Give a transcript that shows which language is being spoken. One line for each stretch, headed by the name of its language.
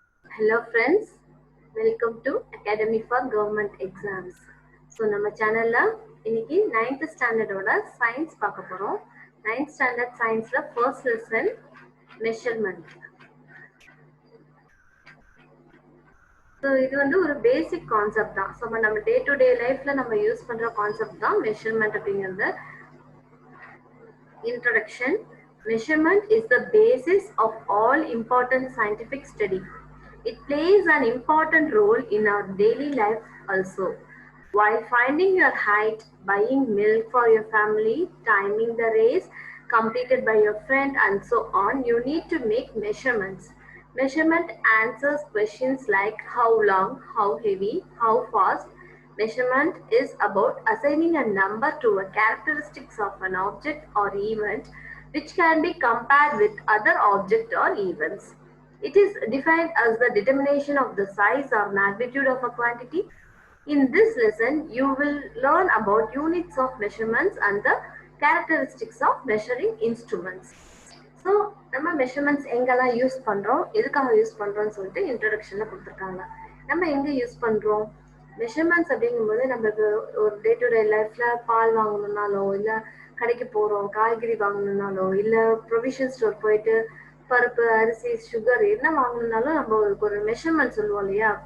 English: Hello friends, welcome to Academy for Government Exams.
Tamil: So நம்ம சேனல்ல இன்னைக்கு 9th ஸ்டாண்டர்டோட சயின்ஸ் பார்க்க போறோம். 9th ஸ்டாண்டர்ட் சயின்ஸ்ல ஃபர்ஸ்ட் லெசன் மெஷர்மெண்ட். ஸோ இது வந்து ஒரு பேசிக் கான்செப்ட் தான். ஸோ நம்ம டே டு டே லைஃப்ல நம்ம யூஸ் பண்ற கான்செப்ட் தான் மெஷர்மெண்ட் அப்படிங்கிறது.
English: Introduction. Measurement is the basis of all important scientific study. It plays an important role in our daily life also. While finding your height, buying milk for your family, timing the race completed by your friend and so on, you need to make measurements. Measurement answers questions like how long, how heavy, how fast. Measurement is about assigning a number to a characteristics of an object or event which can be compared with other objects or events. It is defined as the determination of the size or magnitude of a quantity. In this lesson, you will learn about units of measurements and the characteristics of measuring instruments.
Tamil: So, நம்ம measurements எங்கெல்லாம் use பண்றோம், எதுக்காக use பண்றோம்னு சொல்லிட்டு இன்ட்ரோடக்ஷன்ல கொடுத்துருக்காங்க. நம்ம எங்க use பண்றோம் மெஷர்மெண்ட்ஸ் அப்படிங்கும்போது, நம்மளுக்கு ஒரு டே டு டே லைஃப்ல பால் வாங்கணும்னாலோ, இல்ல கடைக்கு போறோம் காய்கறி வாங்கணும்னாலோ, இல்ல ப்ரொவிஷன் ஸ்டோர் போயிட்டு பருப்பு, அரிசி, சுகர் என்ன வாங்கணும்னாலும் நம்ம ஒரு மெஷர்மெண்ட் சொல்லுவோம் இல்லையா.